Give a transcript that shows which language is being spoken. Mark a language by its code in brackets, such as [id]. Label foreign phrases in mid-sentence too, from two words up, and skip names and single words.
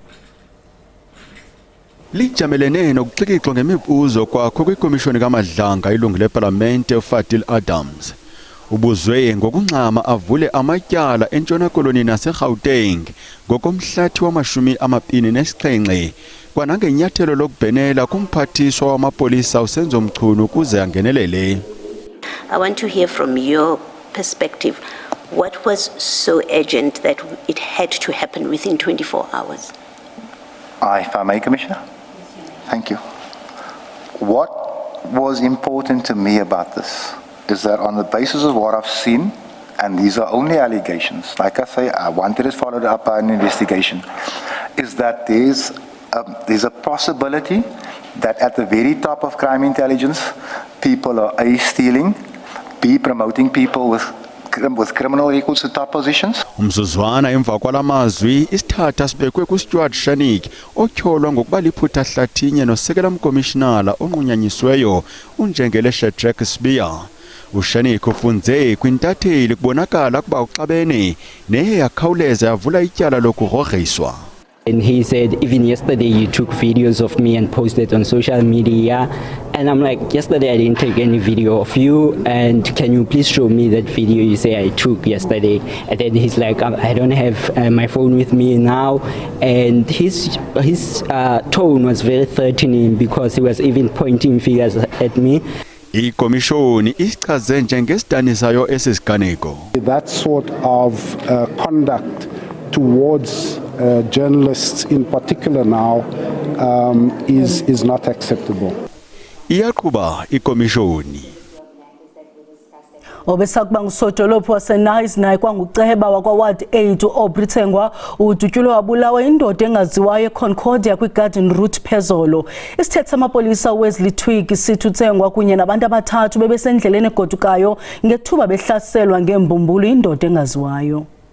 [xh] Lijamelene nokuxikixwa ngemibuzo kwakho kwikomishoni kaMadlanga ilungu leParlamente uFadel Adams. Ubuzwe ngokunxama avule amatyala eNtshona Koloni naseGauteng ngokomhlathi wama-27 kwanangenyathelo lokubhenela kumphathiswa wamapolisa uSenzo Mchunu ukuze angenelele. [en] I want to hear from your perspective. What was so urgent that it had to happen within 24 hours? If I may, Commissioner. Thank you. What was important to me about this is that on the basis of what I've seen, and these are only allegations, like I say, I wanted it followed up by an investigation, is that there's a possibility that at the very top of crime intelligence, people are A, stealing, B, promoting people with criminal records to top positions. [xh] Umzuzwana emva kwalamazwi isithatha sibekwe kuStuart Shanike otyholwa ngokuba liphutha hlathinye nosekela mkomishinala onqunyanyisiweyo uNjengele Shadrack Sibiya. uShanike ufunze kwintatheli kubonakala kuba uxabene neye yakhawuleza yavula ityala lokugrogriswa. [en] And he said, even yesterday you took videos of me and posted on social media. And I'm like, yesterday I didn't take any video of you. And can you please show me that video you say I took yesterday? And then he's like, I don't have my phone with me now. And his tone was very threatening because he was even pointing fingers at me. [xh] Ikomishoni isichaze njengesidanisayo esisiganeko. [en] That sort of conduct towards journalists in particular now is not acceptable. [xh] Iyaqhuba ikomishoni. Obesakuba ngusodolophu waseNice naye kwanguceba wakwa-Ward 8 uAubrey Thengwa udutyulwe wabulawa indoda engaziwayo eConcordia kwiGarden Route phezolo. Isithethe samapolisa uWesley Twigg sithi uThengwa kunye nabantu abathathu bebesendleleni egodukayo ngethuba behlaselwa ngembumbulu indoda engaziwayo.